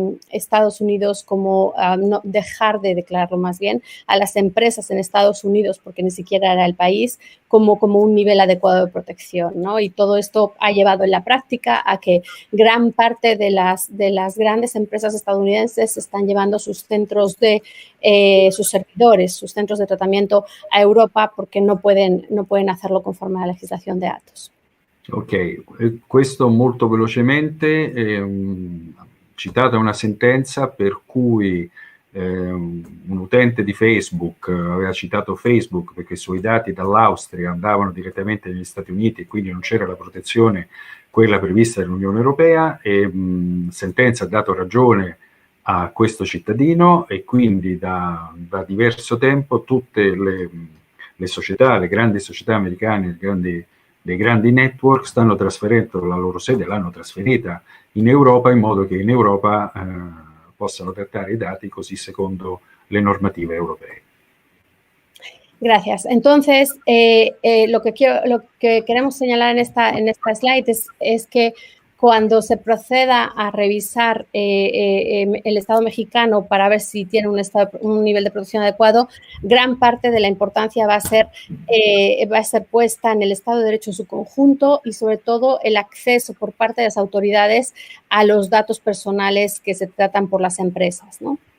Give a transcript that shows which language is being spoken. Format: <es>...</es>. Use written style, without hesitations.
<es>Estados Unidos como, no, dejar de declararlo más bien, a las empresas en Estados Unidos, porque ni siquiera era el país, como un nivel adecuado de protección, ¿no? Y todo esto ha llevado en la práctica a que gran parte de las grandes empresas estadounidenses están llevando sus centros sus servidores, sus centros de tratamiento a Europa porque no pueden hacerlo conforme a la legislación de datos.</es> <it>Ok, questo molto velocemente, citata una sentenza per cui un utente di Facebook aveva citato Facebook perché i suoi dati dall'Austria andavano direttamente negli Stati Uniti e quindi non c'era la protezione, quella prevista dall'Unione Europea, e sentenza ha dato ragione a questo cittadino, e quindi da diverso tempo tutte le società, le grandi società americane, dei grandi network stanno trasferendo la loro sede, l'hanno trasferita in Europa in modo che in Europa possano trattare i dati così secondo le normative europee.</it> <es>Gracias. Entonces, lo que queremos señalar en esta slide es que cuando se proceda a revisar el Estado mexicano para ver si tiene un nivel de protección adecuado, gran parte de la importancia va a ser puesta en el Estado de Derecho en su conjunto y sobre todo el acceso por parte de las autoridades a los datos personales que se tratan por las empresas, ¿no?</es>